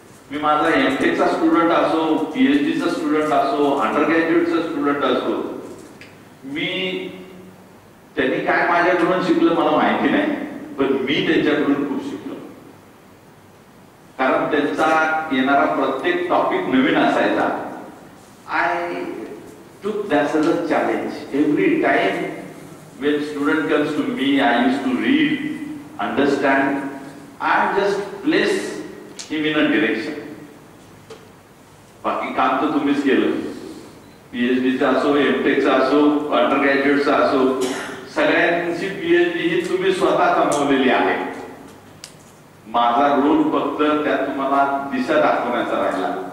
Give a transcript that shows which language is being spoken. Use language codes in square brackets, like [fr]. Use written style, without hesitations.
[mr] मी माझा MTechचा स्टुडंट असो, PhDचा स्टुडंट असो, अंडर ग्रॅज्युएटचा स्टुडंट असो, मी त्यांनी काय माझ्याकडून शिकलं मला माहिती नाही, पण मी त्यांच्याकडून खूप शिकलो. कारण त्यांचा येणारा प्रत्येक टॉपिक नवीन असायचा. [en] I took that as a challenge. Every time when student comes to me, I used to read, understand, and just place him in a direction. [mr] बाकी काम तर तुम्हीच केलं. PhDचा असो, MTechचा असो, अंडर ग्रॅज्युएटचा असो, सगळ्यांची PhD ही तुम्ही स्वतः कमवलेली आहे. माझा रोल फक्त त्यात तुम्हाला दिशा दाखवण्याचा राहिला.